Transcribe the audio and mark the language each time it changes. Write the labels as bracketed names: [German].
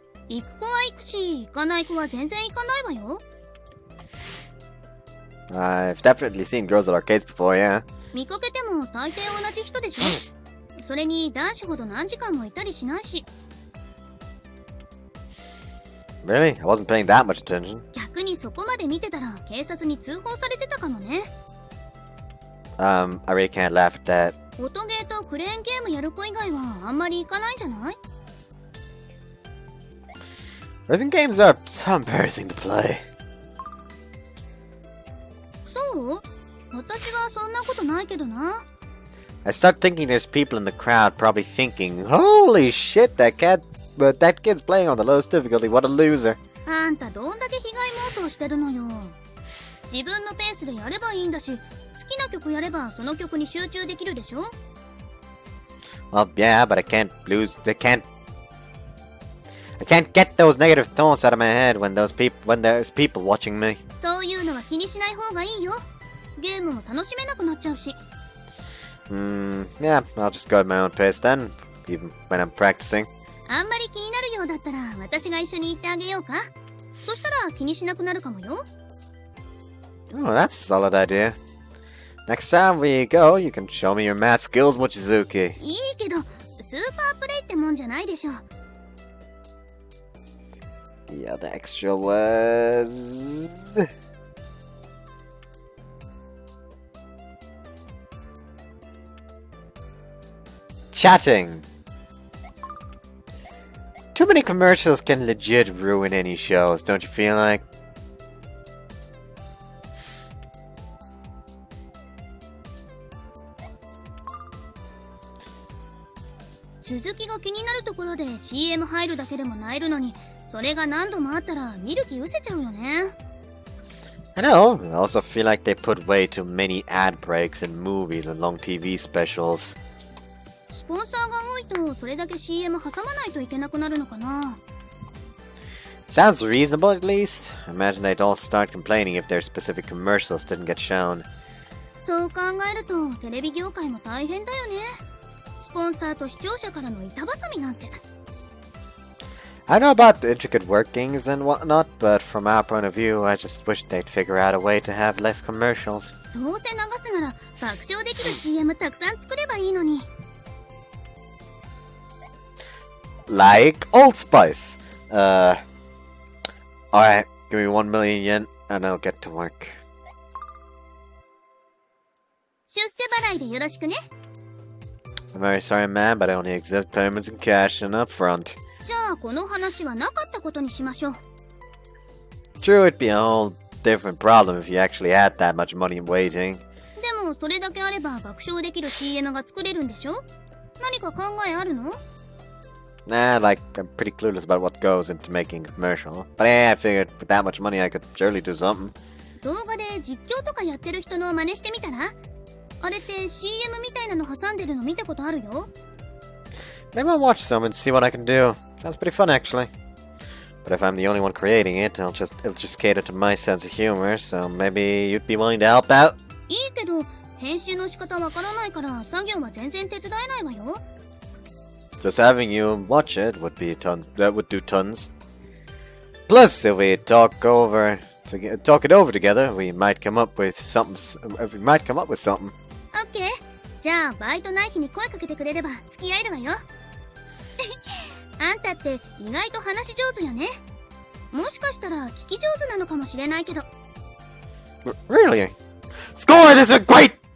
[Japanese] 行く子は行くし、行かない子は全然行かないわよ。 [English] I've definitely seen girls at arcades before, yeah. [Japanese] 見かけても大抵同じ人でしょ。それに男子ほど何時間もいたりしないし。 [English] Really? I wasn't paying that much attention. [Japanese] 逆にそこまで見てたら警察に通報されてたかもね。 [English] I really can't laugh at that. [Japanese] 音ゲーとクレーンゲームやる子以外はあんまり行かないんじゃない？ [English] Rhythm games are so embarrassing to play. [Japanese] そう？私はそんなことないけどな。 [English] I start thinking there's people in the crowd probably thinking, holy shit, that kid's playing on the lowest difficulty, what a loser. [Japanese] あんたどんだけ被害妄想してるのよ。自分のペースでやればいいんだし、好きな曲やればその曲に集中できるでしょ？ [English] Well, yeah, but I can't get those negative thoughts out of my head when there's people watching me. [Japanese] そういうのは気にしない方がいいよ。ゲームも楽しめなくなっちゃうし。 [English] Yeah, I'll just go at my own pace then, even when I'm practicing. [Japanese] あんまり気になるようだったら私が一緒に行ってあげようか。そしたら気にしなくなるかもよ。 [English] Oh, that's a solid idea. Next time we go, you can show me your math skills, Mochizuki. [Japanese] いいけど、スーパープレイってもんじゃないでしょ。 [English] Yeah, the extra was... Chatting. Too many commercials can legit ruin any shows, don't you feel like? [Japanese] 続きが気になるところで CM 入るだけでも萎えるのに、それが何度もあったら見る気失せちゃうよね。 [English] I know, I also feel like they put way too many ad breaks in movies and long TV specials. [Japanese] スポンサーが多いとそれだけ CM 挟まないといけなくなるのかな。 [English] Sounds reasonable at least. I imagine they'd all start complaining if their specific commercials didn't get shown. [Japanese] そう考えるとテレビ業界も大変だよね。スポンサーと視聴者からの板挟みなんて。 [English] I know about the intricate workings and whatnot, but from our point of view, I just wish they'd figure out a way to have less commercials. [Japanese] どうせ流すなら爆笑できる CM たくさん作ればいいのに。 [English] Like Old Spice. Alright, give me 1 million yen and I'll get to work. [Japanese] 出世払いでよろしくね。 [English] I'm very sorry, man, but I only accept payments in cash and upfront. [Japanese] じゃあこの話はなかったことにしましょう。 [English] True, it'd be a whole different problem if you actually had that much money in waiting. [Japanese] でもそれだけあれば爆笑できる CM が作れるんでしょ？何か考えあるの？ [English] Nah, like, I'm pretty clueless about what goes into making a commercial. But yeah, I figured with that much money I could surely do something. [Japanese] 動画で実況とかやってる人の真似してみたら？あれって CM みたいなの挟んでるの見たことあるよ。 [English] Maybe I'll watch some and see what I can do. Sounds pretty fun, actually. But if I'm the only one creating it, it'll just cater to my sense of humor, so maybe you'd be willing to help out? [Japanese] いいけど編集の仕方わからないから作業は全然手伝えないわよ。 [English] Just having you watch it would be that would do tons. Plus, if we talk it over together, we might come up with something. OK。 [Japanese] じゃあバイトない日に声かけてくれれば付き合えるわよ。あんたって意外と話し上手よね。もしかしたら聞き上手なのかもしれないけど。 [English] Really? Score! This is great!